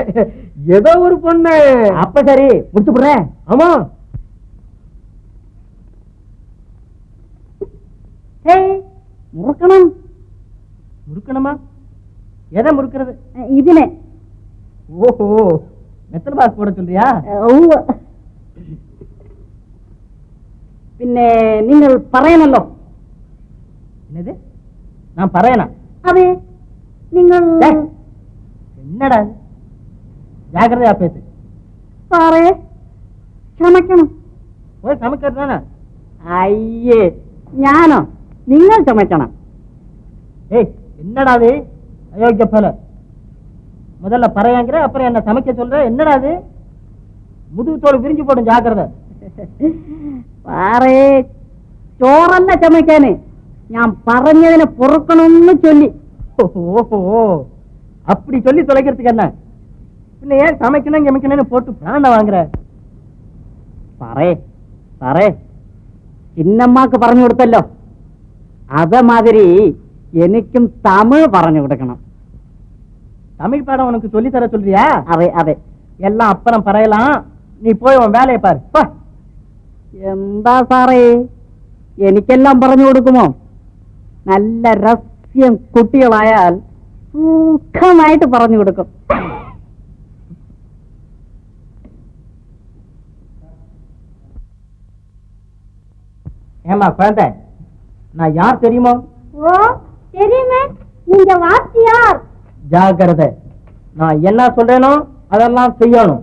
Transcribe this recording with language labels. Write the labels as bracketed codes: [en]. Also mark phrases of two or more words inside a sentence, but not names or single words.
[ta] ஏதோ ஒரு பொண்ணு. அப்ப சரி, முடிச்சு போடுறேன். ஆமா. முறக்கணும். முறுக்கணுமா? எதை முறுக்கிறது? [ml] ഇതിനെ. [ta] ஓஹோ, மெத்தல் பாஸ் போட சொல்றியா? [ml] പിന്നെ നിങ്ങൾ പറയണല്ലോ. [ta] என்னது? நான் பறையனா? [ml] അതെ, നിങ്ങൾ [ta] என்னடா ஜாக்கிரதையா பேசு. [ml] സാറേ ക്ഷമിക്കണം. [ta] போய் சமைக்கிறதானே? [ml] അയ്യേ, ഞാനോ? നിങ്ങൾ ക്ഷമിക്കണം. [ta] ஏய், என்னடா அது அயோக்கிய பல. முதல்ல பறையாங்கிற, அப்புறம் என்ன சமைக்க சொல்ற? என்னடா அது? முதுகு தோல் விரிஞ்சு போடும், ஜாக்கிரதை. [ml] സാറേ, ചോറല്ല ചമയ്ക്കാന്, ഞാൻ പറഞ്ഞതിനെ പൊറുക്കണമെന്ന് ചൊല്ലി. [ta] ஓஹோ, அப்படி சொல்லி தொலைக்கிறதுக்கு என்ன? பின்ன ஏன் சமைக்கணும் சமைக்கணும்னு போட்டு பிராண்ட வாங்குற? [ml] സാറേ സാറേ, ചിന്നമ്മക്ക് പറഞ്ഞു കൊടുത്തല്ലോ, അതേമാതിരി എനിക്കും തമിഴ് പറഞ്ഞു കൊടുക്കണം. [ta] தமிழ் பாடம் உனக்கு சொல்லி தர சொல்றியா? [ml] അതെ അതെ. [ta] எல்லாம் அப்புறம் பறையலாம், நீ போய் உன் வேலையை பாரு. [ml] എന്താ സാറേ, എനിക്കെല്ലാം പറഞ്ഞു കൊടുക്കുമോ? നല്ല രഹസ്യം കുട്ടികളായാൽ സുഖമായിട്ട് പറഞ്ഞു കൊടുക്കും. [ta] ஏமா குழந்தை, நான் யார் தெரியுமோ? ஓ, தெரியுமே, நீங்க வாத்தியார். ஜாகிரதை, நான் என்ன சொல்றேனோ அதெல்லாம் செய்யணும்.